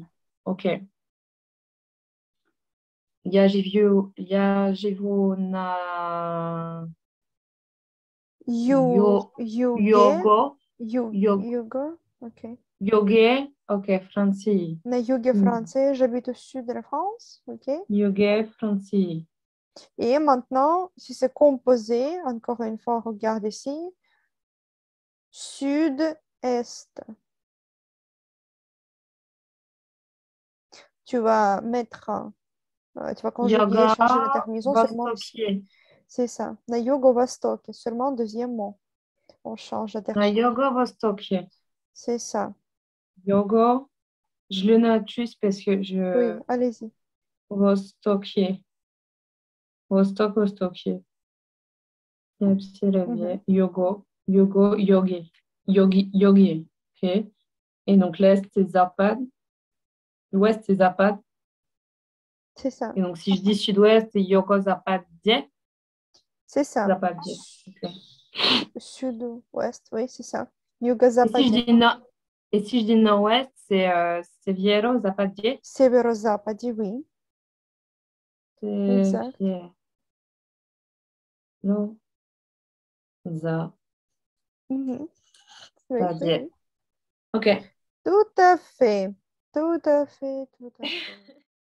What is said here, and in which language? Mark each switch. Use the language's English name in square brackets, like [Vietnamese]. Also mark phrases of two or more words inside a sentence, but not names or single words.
[Russian] Ok. Я живу на Юге. Його. Юго. Ok. Йоге. Ok, Франции. На юге Франции. [French] J'habite au sud de la France. Ok. [Russian] Йоге, Франции. [French] Et maintenant, si c'est composé, encore une fois, regarde ici. Sud-est. Tu vas mettre, tu vas conjuguer, [Russian] Йога, [French] changer la terminaison seulement ici. [Russian] Востоке. [French] C'est ça. [Russian] На юго-восток. [French] Seulement deuxième mot. On change la [Russian] На [French] terminaison. [Russian] юго-востоке. [French] C'est ça. [Russian] Yogo. [French] Je le note juste parce que Oui, je... allez-y. [Russian] Востоке. Востоке. Mhm. Yogo. Yogi. Yogi. [French] Ok. Et donc l'Est, c'est Zapad. L'Ouest, c'est Zapad. C'est ça. Et donc si je dis Sud-Ouest, c'est Yogo-Zapadie. C'est ça. Zapadie. Ok. Sud-ouest, oui, c'est ça. Et si je [Russian] Юго-западе. [French] dis nord... Et si je dis Nord-Ouest, c'est Viero-Zapadie. [Russian] Северо-западе, [French] oui. Exact. [Russian] Viero-Zapadie. [French] Mhm. Oui, oui, oui. Ok. Tout à fait. Tout à fait, tout à fait.